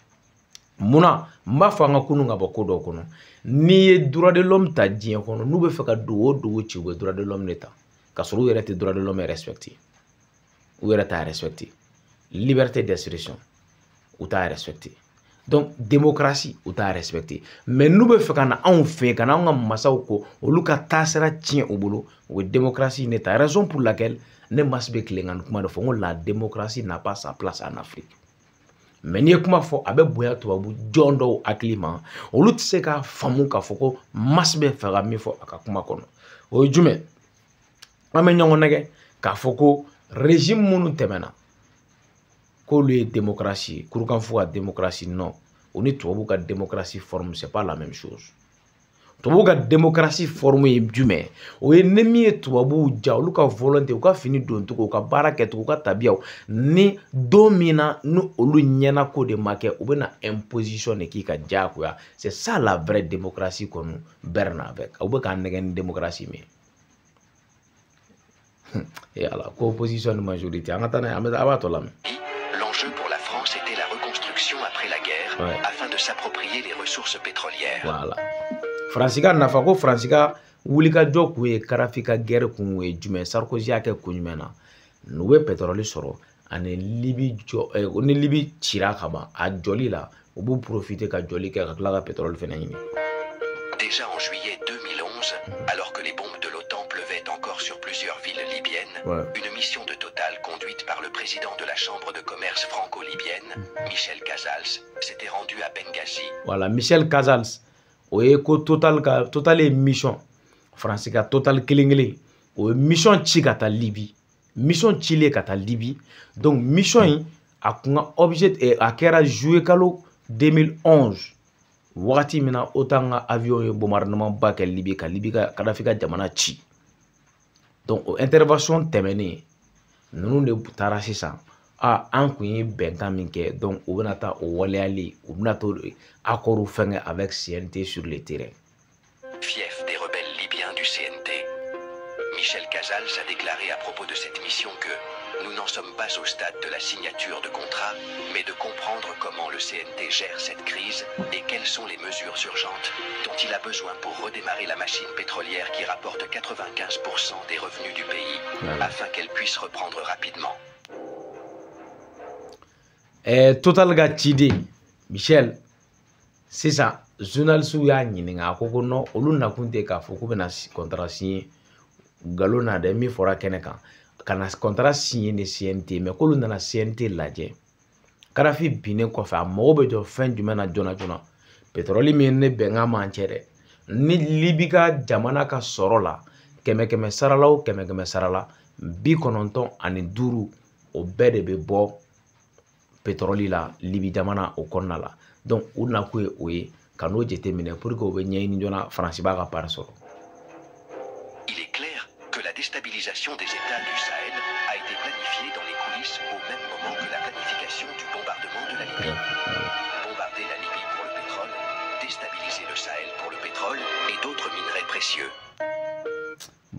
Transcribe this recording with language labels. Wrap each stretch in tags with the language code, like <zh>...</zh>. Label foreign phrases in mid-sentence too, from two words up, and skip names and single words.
<bm>munna n b'a fɔ an ka kunun ka bɔ ko dɔw kɔnɔ n'i ye</bm> <fr>droit de l'homme</fr> <bm>ta diɲɛ kɔnɔ n'u bɛ fɛ ka dogo o dogo ci u bɛ</bm> <fr>droit de l'homme</fr> <bm>de ta ka sɔrɔ u yɛrɛ tɛ</bm> <fr>droit de l'homme respecté</fr> <bm>u yɛrɛ t'a respecté</bm> <fr>liberté d'expression</fr> <bm>u t'a respecté</bm> <fr>donc démocratie</fr> <bm>u t'a respecté mais n'u bɛ fɛ ka na anw fɛ yen ka na anw ka masaw ko olu ka taasira tiɲɛ u bolo u bɛ démocratie ne ta</bm> <fr>raison pour laquelle</fr> <bm>ne mas bɛ tilenkan kuma de fɔ n ko</bm> <fr>la démocratie n'a pas sa place en Afrique.</fr> <bm>Mais n'i ye kuma fɔ a bɛ bonya tubabu jɔn dɔw hakili ma olu tɛ se k'a faamu k'a fɔ ko mas bɛ fɛ ka min fɔ a ka kuma kɔnɔ o ye jumɛn an bɛ ɲɔgɔn nɛgɛ k'a fɔ ko régime minnu tɛmɛna k'olu ye démocratie ye kurukanfu ka démocratie non o ni tubabu ka</bm> <fr>démocratie forme c'est pas la même chose</fr> <bm>tubabu ka</bm> <fr>démocratie forme</fr> <bm>ye jumɛn o ye ni min ye tubabuw ja olu ka volonté u ka fini don cogo u ka baara kɛcogo u ka tabiyaw ni don min na ni olu ɲɛna ko de ma kɛ u bɛna imposition de k'i ka diyagoya</bm> <fr>c'est ça la vraie démocratie qu'on berne avec</fr> <bm>u bɛ k'an nɛgɛ ni démocratie min et ala ko opposition ni majorité an ka taa n'a ye an b'a tɔ lamɛn.</bm> <fr>L'enjeu pour la France était la reconstruction après la guerre afin de s'approprier les ressources pétrolières. Voilà.</fr> <bm>Faransi ka nafa ko Faransi ka wulikajɔ kun ye Kadafi ka guerre kun ye jumɛn Sarkozy y'a kɛ kun jumɛn na n'u bɛ pétrole sɔrɔ ani Libi ni Libi cira ka ban a jɔli la u b'u profiter ka jɔli kɛ ka tila ka pétrole fɛnɛ ɲini.</bm> <fr>Déjà en juillet 2011, alors que les bombes de l'OTAN pleuvaient encore sur plusieurs villes libyennes, une mission de Total conduite par le président de la Chambre de commerce franco-libyenne, Michel Casals, s'était rendue à Benghazi. Voilà, Michel Casals,</fr> <bm>o ye ko Total ye mission Faransi ka Total kelen o ye mission ci ka taa Libye, mission cilen ka taa Libye, donc mission in a kun ka objet a kɛra juillet kalo 2011 wagati min na OTAN ka avion ye bombardement ba kɛ Libye ka Libye ka Kadafi ka jamana ci donc o intervention tɛmɛnen ninnu de taara sisan an kun ye bɛnkan min kɛ donc u bɛna taa o waleyali u bɛna to accord fɛngɛ</bm> <fr>avec CNT sur le terrain. Fief des rebelles libyens du CNT. Michel Casals a déclaré à propos de cette mission que nous n'en sommes pas au stade de la signature de contrat, mais de comprendre comment le CNT gère cette crise et quelles sont les mesures urgentes dont il a besoin pour redémarrer la machine pétrolière qui rapporte 95% des revenus du pays, afin qu'elle puisse reprendre rapidement.</fr> <bm>Total ga ciden Michel sisan journaliste y'a ɲininka a ko non olu nakun tɛ k'a fɔ k'u bɛna</bm> <fr>contrat signer</fr> <bm>galon na dɛ min fɔra kɛnɛ kan ka na</bm> <fr>contrat signer</fr> <bm>ni CNT mais k'olu nana CNT lajɛ Kadafi binnen kɔfɛ a mago bɛ jɔ fɛn jumɛn na joona joona pétrole min ne bɛnkan m'an cɛ dɛ ni Libi ka jamana ka sɔrɔ la kɛmɛ sarala o kɛmɛ sarala 95 o bɛɛ de bɛ bɔ pétrole la Libi jamana o kɔnɔna la donc u nakun ye o ye ka n'o jateminɛ</bm> <fr>pour que</fr> <bm>o bɛ ɲɛɲini joona Faransi b'a ka part sɔrɔ.</bm> <fr>Il est clair que la déstabilisation des États du Sahel a été planifiée dans les coulisses au même moment que la planification du bombardement de la Libye. Bombarder la Libye pour le pétrole, déstabiliser le Sahel pour le pétrole et d'autres minerais précieux.</fr>